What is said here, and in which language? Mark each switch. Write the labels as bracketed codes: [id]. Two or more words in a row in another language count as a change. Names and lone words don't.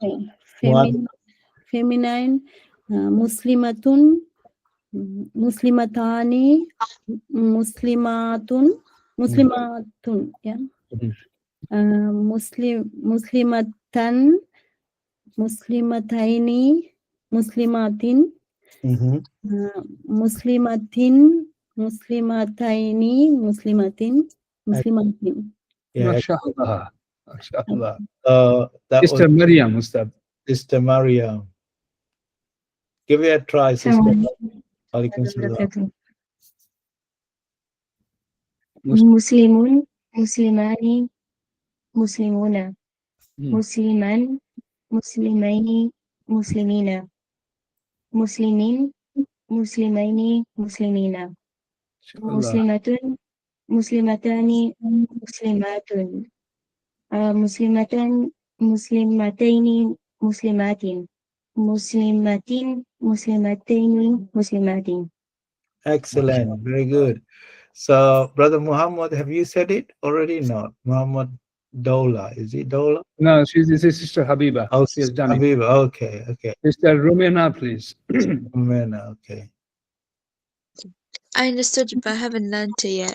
[en] Feminine, [ar] مسلماتٌ، مسلماتانِ، مسلماتٌ, yeah. مسلماتٍ، مسلماتَيْنِ، مسلماتٍ، مسلماتٍ، مسلماتَيْنِ، مسلماتٍ. [en] Yeah. [ar] ما شاء الله. ما شاء الله. [en] That was Sister Mariam, Ustad. Sister Maria. Give it a try, Sister. [ar] عليكم السلام. مسلمٌ، مسلمانِ، مسلمونَ. مسلمًا، مسلمَيْنِ، مسلمينَ. مسلمٍ، مسلمَيْنِ، مسلمينَ. مسلماتٌ، مسلماتانِ، مسلماتٌ. مسلماتٍ، مسلماتَيْنِ، مسلماتٍ. مسلماتٍ، مسلماتَيْنِ، مسلماتٍ. [en] Excellent. Very good. So, Brother Muhammad, have you said it already? Not Muhammad Dola. Is it Dola? No, this is Sister Habiba. Oh, She has done it. Habiba. Okay. Sister Rumena, please. Mena, okay. I understood, but I haven't learned it yet.